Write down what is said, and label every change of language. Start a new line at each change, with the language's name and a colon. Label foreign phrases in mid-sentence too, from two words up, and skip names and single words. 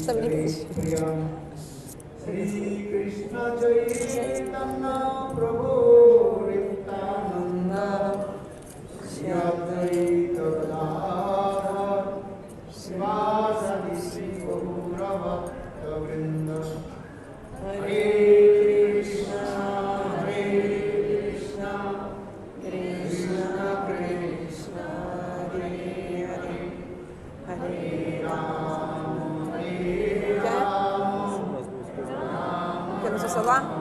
Portuguese: Sabia nem fazer isso.
Sanskrit: श्री कृष्ण चैतन्य प्रभु नित्यानन्द श्री अद्वैत गदाधर श्रीवासादि श्री गौर भक्त वृन्द हरे कृष्ण कृष्ण कृष्ण हरे हरे हरे राम हरे राम.
Portuguese: Quer no seu celular?